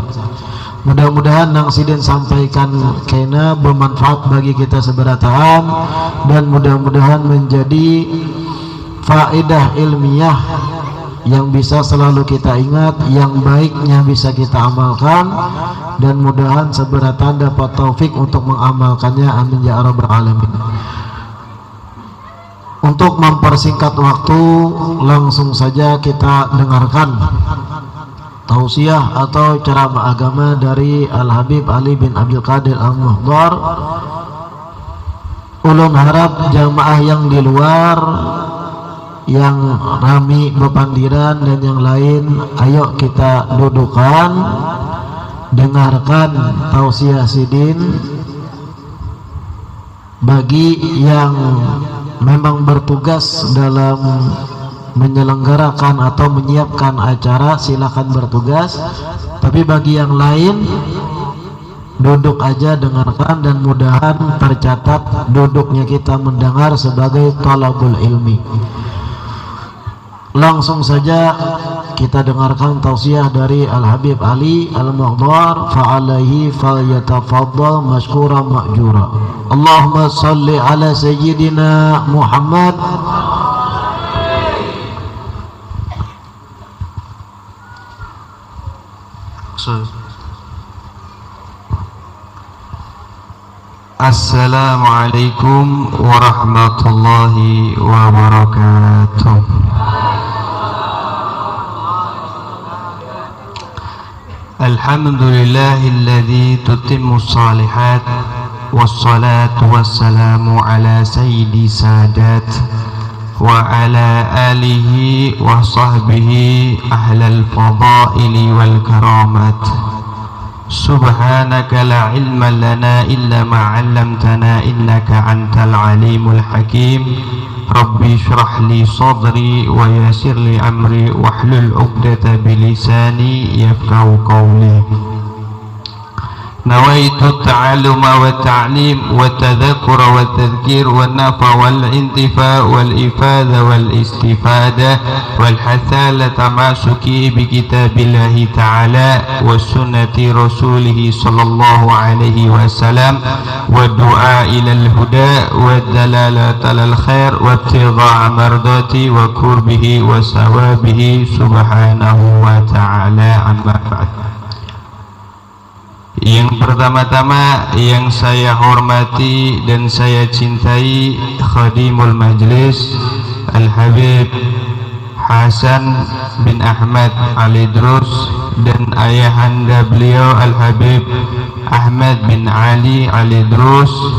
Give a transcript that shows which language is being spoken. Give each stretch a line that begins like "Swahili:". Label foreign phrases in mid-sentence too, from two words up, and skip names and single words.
Indonesian: Mudah-mudahan yang sidin sampaikan kena bermanfaat bagi kita seberataan, dan mudah-mudahan menjadi faedah ilmiah yang bisa selalu kita ingat, yang baiknya bisa kita amalkan, dan mudahan seberatan dapat taufik untuk mengamalkannya.
Arabic: آمين يا رب العالمين.
Indonesian: Untuk mempersingkat waktu, langsung saja kita dengarkan tausiah atau ceramah agama dari Al-Habib Ali bin Abdul Qadir Al-Muhdar. Ulun harap jamaah yang di luar, yang rami bepandiran dan yang lain, ayo kita dudukan, dengarkan tausiah sidin. Bagi yang memang bertugas dalam menyelenggarakan atau menyiapkan acara, silakan bertugas. Tapi bagi yang lain, duduk aja, dengarkan, dan mudahan tercatat duduknya kita mendengar sebagai
Arabic: طلب العلم.
Indonesian: Langsung saja kita dengarkan tausiah dari Al-Habib Ali Al-Muhdar.
Arabic: فعليه فليتفضل مشكورا مأجورا. اللهم صل على سيدنا محمد. السلام عليكم ورحمة الله وبركاته. الحمد لله الذي تتم الصالحات والصلاة والسلام على سيد السادات وعلى آله وصحبه أهل الفضائل والكرامات. سبحانك لا علم لنا إلا ما علمتنا إنك أنت العليم الحكيم. رب اشرح لي صدري ويسر لي أمري واحلل عقدة بلساني يفقهوا قولي. نويت التعلم والتعليم والتذكر والتذكير والنفع والانتفاع والإفادة والاستفادة والحث على التمسك بكتاب الله تعالى وسنة رسوله صلى الله عليه وسلم والدعاء إلى الهدى والدلالة على الخير وابتغاء مرضاته وقربه وثوابه سبحانه وتعالى. أما بعد.
Indonesian: Yang pertama-tama yang saya hormati dan saya cintai Khadimul Majlis Al-Habib Hasan bin Ahmad Ali Drus dan ayahanda beliau Al-Habib Ahmad bin Ali Ali Drus.